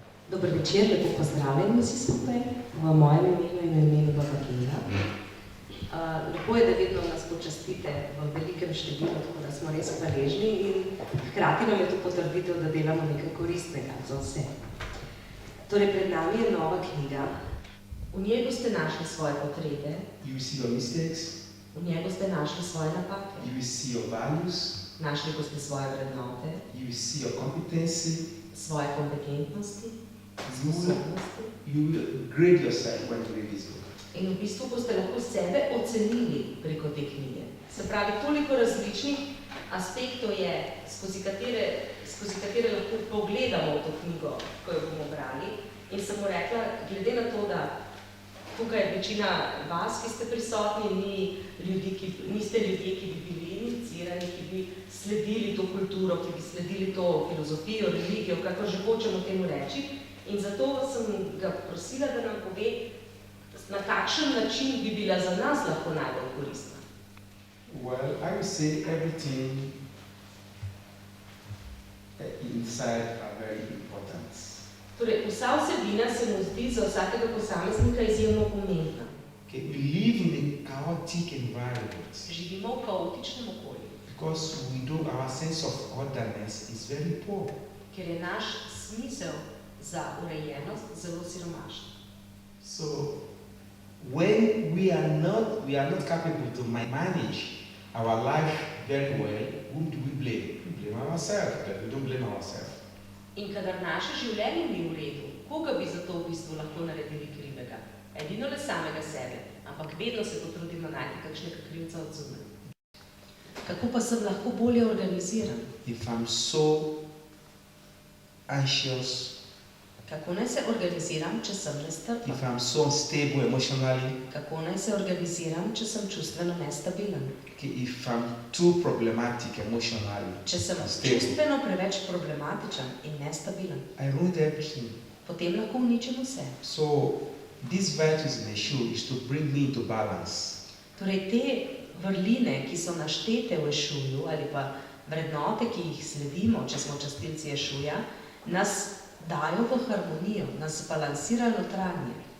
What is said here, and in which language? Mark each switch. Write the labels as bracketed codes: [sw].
[sl] Dober večer, lepo pozdravljeni vsi skupaj, v mojem imenu in imenu Baba Kinga. Lepo je, da vedno nas počastite v velikem številu, tako da smo res hvaležni in hkrati nam je to potrditev, da delamo nekaj koristnega za vse. Torej, pred nami je nova knjiga. V njej boste našli svoje potrebe. [en] You will see your mistakes. [sl] V njej boste našli svoje napake. [en] You will see your values. [sl] Našli boste svoje vrednote. [en] You will see your competency. [sl] Svoje kompetentnosti, sposobnosti. [en] You will grade yourself when you read this book. [sl] In v bistvu boste lahko sebe ocenili preko te knjige. Se pravi, toliko različnih aspektov je, skozi katere lahko pogledamo v to knjigo, ko jo bomo brali. In sem mu rekla, glede na to, da tukaj je večina vas, ki ste prisotni, niste ljudje, ki bi bili inicirani, ki bi sledili to kulturo, ki bi sledili to filozofijo, religijo, kako že hočemo temu reči. In zato sem ga prosila, da nam pove, na kakšen način bi bila za nas lahko najbolj koristna. [en] Well, I would say everything inside are very important. [sl] Torej, vsa vsebina se mu zdi za vsakega posameznika izjemno pomembna. [en] Okay, we live in a chaotic environment. [sl] Živimo v kaotičnem okolju. [en] Because our sense of orderliness is very poor. [sl] Ker je naš smisel za urejenost zelo siromašen. [en] So, when we are not capable to manage our life very well, whom do we blame? We blame ourselves, but we don't blame ourselves. [sl] In kadar naše življenje ni v redu, koga bi za to v bistvu lahko naredili krivega? Edino le samega sebe, ampak vedno se potrudimo najti kakšnega krivca od zunaj. Kako pa sem lahko bolje organiziran? [en] If I'm so anxious, [sl] kako naj se organiziram, če sem nestrpen? [en] If I'm so unstable emotionally, [sl] kako naj se organiziram, če sem čustveno nestabilen? [en] If I'm too problematic emotionally, [sl] če sem čustveno preveč problematičen in nestabilen, [en] I ruined everything. [sl] Potem lahko uničim vse. [en] So, these virtues in Eshu is to bring me into balance. [sl] Torej, te vrline, ki so naštete v Eshuju, ali pa vrednote, ki jih sledimo, če smo častilci Eshuja, nas dajo v harmonijo, nas balansirajo notranje.